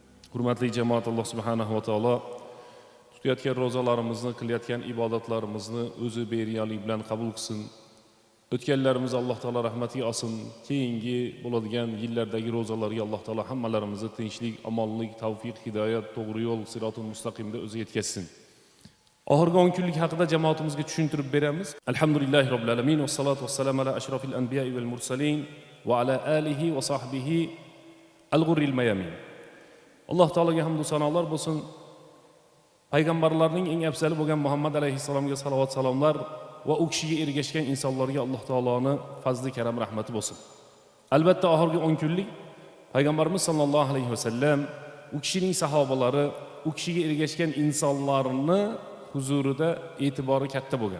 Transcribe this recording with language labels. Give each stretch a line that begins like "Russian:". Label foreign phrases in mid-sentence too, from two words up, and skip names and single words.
Uzbek: Hurmatli jamoat, Alloh subhanahu va taolo tutayotgan ro'zalarimizni, qilayotgan ibodatlarimizni o'zi beriyalik bilan qabul qilsin. O'tganlarimiz Alloh taolo rahmatiga olsin. Keyingi bo'ladigan yillardagi ro'zalarga Alloh taolo hammalarimizni tinchlik, omonlik, tavfiq, hidoyat, to'g'ri yo'l, sirotul mustaqimda o'zi yetkazsin. Oxirgi 10 kunlik haqida jamoatimizga tushuntirib beramiz.
Arabic: الحمد لله رب العالمين والصلاة والسلام على أشرف الأنبياء والمرسلين وعلى آله وصحبه الغر الميامين.
Uzbek: Alloh taologa hamd va sanolar bo'lsin. Payg'ambarlarning eng afzali bo'lgan Muhammad alayhissalomga salovat salomlar va u kishiga ergashgan insonlarga Alloh taoloning fazli karam rahmati bo'lsin. Albatta oxirgi 10 kunlik Payg'ambarimiz sallallohu alayhi vasallam u kishining sahobalari, u kishiga ergashgan insonlarni huzurida e'tibori katta bo'lgan.